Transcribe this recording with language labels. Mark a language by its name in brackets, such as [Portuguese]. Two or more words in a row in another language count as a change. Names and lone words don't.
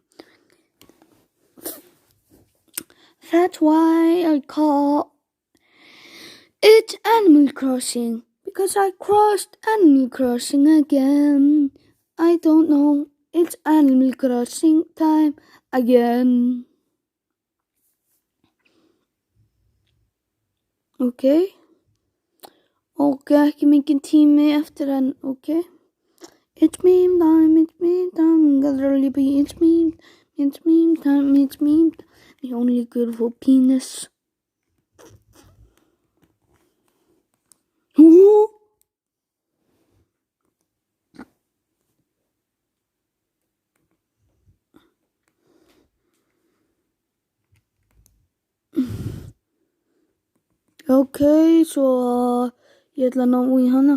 [English] That's why I call it Animal Crossing, because I crossed Animal Crossing again. I don't know, it's Animal Crossing time again. [Icelandic] Okay, ekki mikið tími eftir en okay. [English] It's meme time, gotta be it's meme time, the only good for penis. Ooh. [Icelandic] Okay, svo ég ætla að ná í hana.